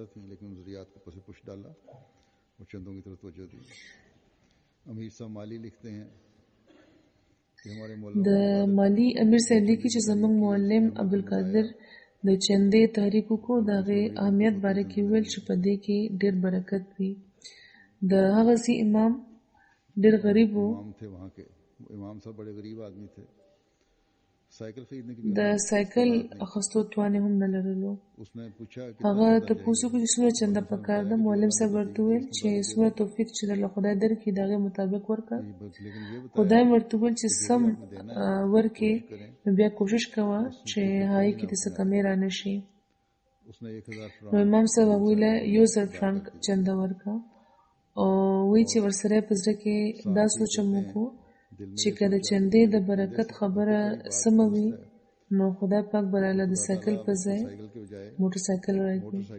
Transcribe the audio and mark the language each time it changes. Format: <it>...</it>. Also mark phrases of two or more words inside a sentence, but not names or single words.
<ps>د مالی امیر صاحب لیکي چې زموږ معلم عبدالقادر د چندې تحریک وکړو د هغې اهمیت باره کې ویل چې په دې کې ډېر برکت وي د هغه سي امام ډېر غریب و</ps> <ur>امام صاحب بڑے غریب آدمی تھے سائیکل خریدنے کی</ur> <ps>د سایکل اخیستو توان هم نه لرلو.</ps> <ur>اس نے پوچھا کہ</ur> <ps>هغه تاسو کې څومره چنده پکار ده. معلم صاحب ورته وویل چې څومره توفیق چې له خدای درکړي د هغې مطابق ورکړه. خدای ورته وویل چې سم ورکړي نو بیا کوشش کوه چې هغې کې دې څه کمې را نه شي. نو امام صاحب هغوی له 1000 فرانک چنده ورکړه او وایي چې ورسره یې په زړه کې دا سوچ هم وکړو چې که د چندې د برکت خبره سمه وي نو خدای پاک براله د سایکل په ځای موټر سایکل راکړي.</ps>